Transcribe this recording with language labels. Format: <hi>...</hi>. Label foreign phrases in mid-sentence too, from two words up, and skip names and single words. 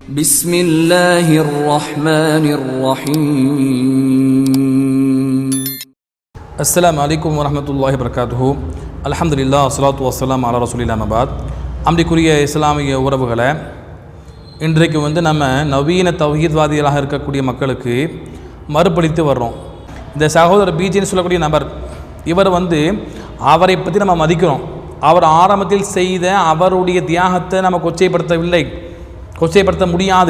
<ar>بسم الله الرحمن الرحيم. السلام عليكم ورحمة الله وبركاته. الحمد لله والصلاة والسلام على رسول الله مبعد.</ar> <ta>அன்பிற்குரிய இஸ்லாமிய உறவுகளை, இன்றைக்கு நம்ம நவீன தௌஹீத்வாதிகளாக இருக்கக்கூடிய மக்களுக்கு மறுபளித்து வர்றோம். இந்த சகோதரர் பிஜேன்னு சொல்லக்கூடிய நபர், இவர் அவரை பற்றி நம்ம மதிக்கிறோம். அவர் ஆரம்பத்தில் செய்த அவருடைய தியாகத்தை நம்ம கொச்சைப்படுத்த முடியாது.</ta>